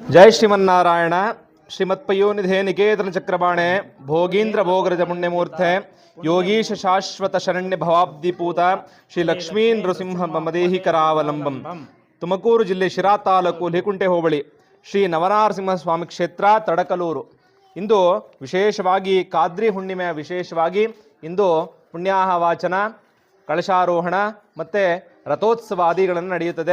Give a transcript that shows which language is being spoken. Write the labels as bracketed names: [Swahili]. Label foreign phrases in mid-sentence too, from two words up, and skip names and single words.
[Sanskrit] जय श्रीमन्नारायण श्रीमत्पयोनिधे निकेतन चक्रबाणे भोगींद्र भोगरज पुण्यमूर्ते योगीश शाश्वत शरण्य भवाब्दिपूत श्री लक्ष्मी नृसिंह ममदेहि करावलंबम [Kannada] ತುಮಕೂರು ಜಿಲ್ಲೆ ಶಿರಾ ತಾಲೂಕು ಲೇಕುಂಟೆ ಹೋಬಳಿ ಶ್ರೀ ನವನರಸಿಂಹ ಸ್ವಾಮಿ ಕ್ಷೇತ್ರ ತಡಕಲೂರು. ಇಂದು ವಿಶೇಷವಾಗಿ ಕಾದ್ರಿ ಹುಣ್ಣಿಮೆಯ ವಿಶೇಷವಾಗಿ ಇಂದು ಪುಣ್ಯಾಹ ವಾಚನ, ಕಳಶಾರೋಹಣ ಮತ್ತು ರಥೋತ್ಸವಾದಿಗಳನ್ನು ನಡೆಯುತ್ತದೆ.